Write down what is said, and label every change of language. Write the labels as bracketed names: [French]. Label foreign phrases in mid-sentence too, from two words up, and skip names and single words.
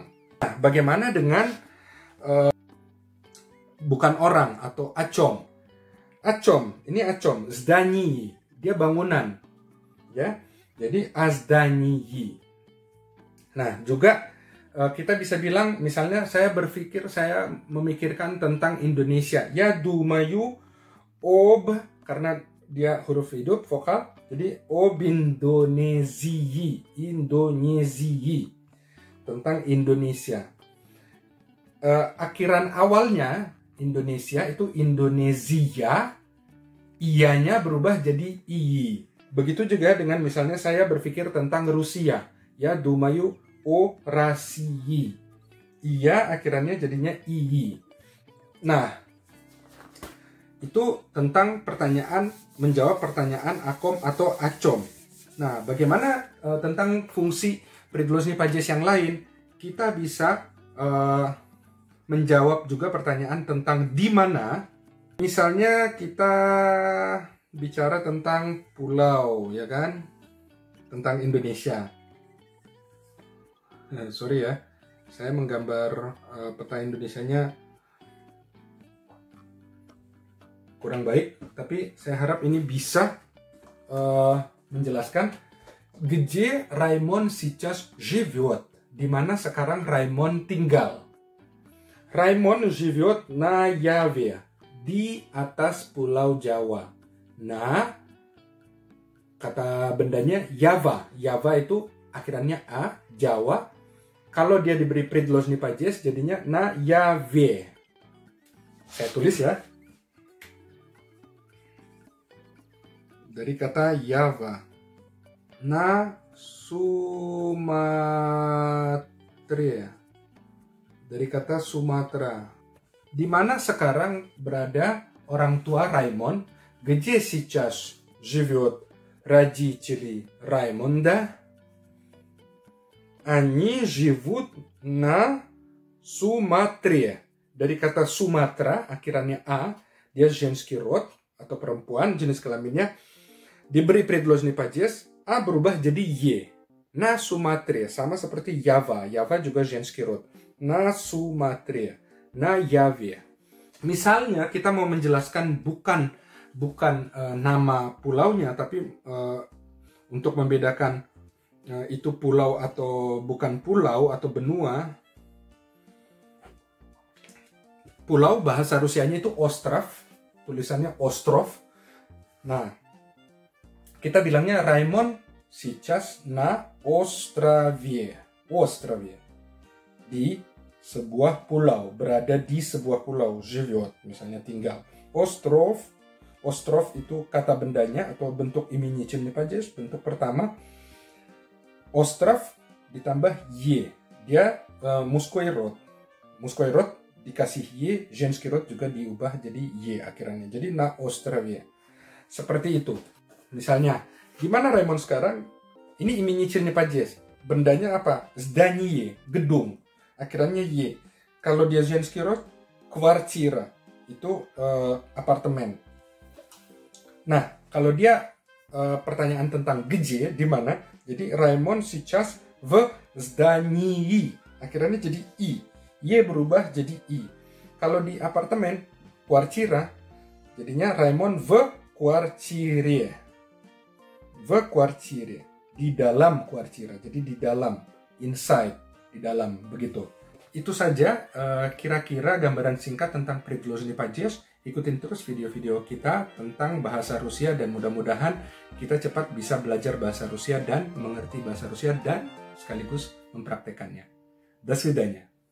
[Indonesian] Nah, bagaimana dengan bukan orang atau acom? Acom, ini acom, zdani, dia bangunan. Ya, jadi azdanyi. Nah, juga kita bisa bilang, misalnya saya memikirkan tentang Indonesia. [Russian] Ya думаю об, [Indonesian] karena dia huruf hidup, vokal. Jadi [Russian] об Индонезии, Индонезии, [Indonesian] tentang Indonesia. Akhiran awalnya Indonesia itu Indonesia, ianya berubah jadi i. Begitu juga dengan misalnya saya berpikir tentang Rusia. [Russian] Ya думаю о России. [Indonesian] Iya akhirannya jadinya i. Nah, itu tentang pertanyaan, menjawab pertanyaan akom atau acom. Nah, bagaimana tentang fungsi [Russian] предложный падеж [Indonesian] yang lain? Kita bisa menjawab juga pertanyaan tentang di mana. Misalnya kita bicara tentang pulau, ya kan? Tentang Indonesia. Sorry ya, saya menggambar peta Indonesianya kurang baik, tapi saya harap ini bisa menjelaskan. [Russian] Где Raimon сейчас живет? [Indonesian] Di mana sekarang Raimon tinggal? [Russian] Raimon живет на Яве, [Indonesian] di atas Pulau Jawa. Nah, kata bendanya Java. Java itu akhirannya A, Jawa. Kalau dia diberi [Russian] предложный падеж [Indonesian] jadinya [Russian] на Яве. [Indonesian] Saya tulis ya. Dari kata Java. Na Sumatera. Dari kata Sumatera. Di mana sekarang berada orang tua Raimon? [Russian] Где сейчас живет родители Раймонда? Они живут на Суматре. [Indonesian] Dari kata Sumatera, akhirannya A, dia [Russian] женский род [Indonesian] atau perempuan, jenis kelaminnya. Diberi [Russian] предложный падеж, [Indonesian] A berubah jadi Y. [Russian] На Суматре, [Indonesian] sama seperti Java. Java juga [Russian] женский род. На Суматре, на Яве. [Indonesian] Misalnya kita mau menjelaskan bukan nama pulaunya, tapi untuk membedakan itu pulau atau bukan pulau atau benua. Pulau bahasa Rusianya itu ostrov, tulisannya ostrov. Nah, kita bilangnya Raimon [Russian] сейчас на острове. Острове. [Indonesian] Di sebuah pulau, berada di sebuah pulau, живет, misalnya tinggal. Ostrov, ostrov itu kata bendanya atau bentuk [Russian] именительный падеж, [Indonesian] bentuk pertama. Ostrov ditambah Y, dia [Russian] мужской род. Мужской род [Indonesian] dikasih Y, [Russian] женский род [Indonesian] juga diubah jadi Y akhirannya. [Russian] Jadi на острове. [Indonesian] Seperti itu. Misalnya, gimana Raimon sekarang? Ini [Russian] именительный падеж. [Indonesian] Bendanya apa? Здание, gedung. Akhirannya Y. Kalau dia женский род, квартира. Itu apartemen. Nah, kalau dia pertanyaan tentang где, di mana? [Russian] Jadi Raimon сейчас в здании. [Indonesian] Akhirannya jadi I. Y berubah jadi I. Kalau di apartemen, квартира, jadinya Raimon [Russian] в квартире. В квартире. [Indonesian] Di dalam квартира. Jadi di dalam. Inside. Di dalam. Begitu. Itu saja kira-kira gambaran singkat tentang [Russian] предложный падеж. [Indonesian] Ikutin terus video-video kita tentang bahasa Rusia dan mudah-mudahan kita cepat bisa belajar bahasa Rusia dan mengerti bahasa Rusia dan sekaligus mempraktekannya. [Russian] До свидания.